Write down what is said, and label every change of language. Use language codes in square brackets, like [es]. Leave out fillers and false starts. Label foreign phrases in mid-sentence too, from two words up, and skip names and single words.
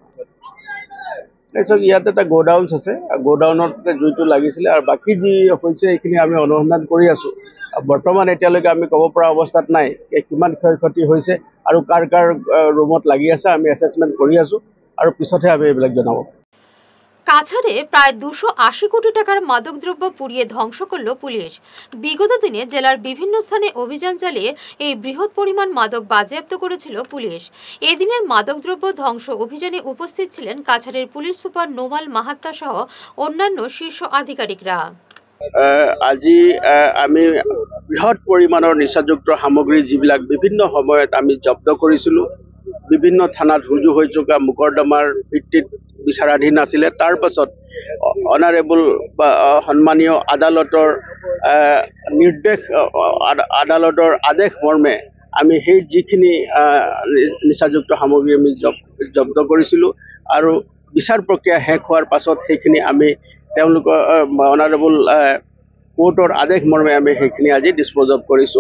[as] তাৰপিছত ইয়াত এটা গোডাউন আছে, গোডাউনত জুইটো লাগিছিলে আৰু বাকী যি হৈছে এইখিনি আমি অনুসন্ধান কৰি আছো। বৰ্তমান এতিয়ালৈকে আমি ক'ব পৰা অৱস্থাত নাই কিমান ক্ষয় ক্ষতি হৈছে আৰু কাৰ কাৰ ৰুমত লাগি আছে। আমি এছেছমেণ্ট কৰি আছো আৰু পিছতহে আমি এইবিলাক জনাব। [bn] কাছাড়ে প্রায় 280 কোটি টাকার মাদকদ্রব্য পুড়িয়ে ধ্বংস করল পুলিশ। বিগত দিনে জেলার বিভিন্ন স্থানে অভিযান চালিয়ে এই বৃহৎ পরিমাণ মাদক বাজেয়াপ্ত করেছিল পুলিশ। এদিনের মাদকদ্রব্য ধ্বংস অভিযানে উপস্থিত ছিলেন কাছাড়ের পুলিশ সুপার নোমাল মাহাত্তা সহ অন্যান্য শীর্ষ আধিকারিকরা। [as] আজি আমি বৃহৎ পৰিমাণৰ নিচাযুক্ত সামগ্ৰী যিবিলাক বিভিন্ন সময়ত আমি জব্দ কৰিছিলোঁ, বিভিন্ন থানাত ৰুজু হৈ থকা মোকৰ্দমাৰ ভিত্তিত বিচাৰাধীন আছিলে। তাৰ পাছত অনাৰেবল বা সন্মানীয় আদালতৰ নিৰ্দেশ, আদালতৰ আদেশ মৰ্মে আমি সেই যিখিনি নিচাযুক্ত সামগ্ৰী আমি জব্দ কৰিছিলোঁ আৰু বিচাৰ প্ৰক্ৰিয়া শেষ হোৱাৰ পাছত সেইখিনি আমি তেওঁলোকৰ [en] honourable court [as] আদেশ মৰ্মে আমি সেইখিনি আজি [en] dispose of [as] কৰিছোঁ।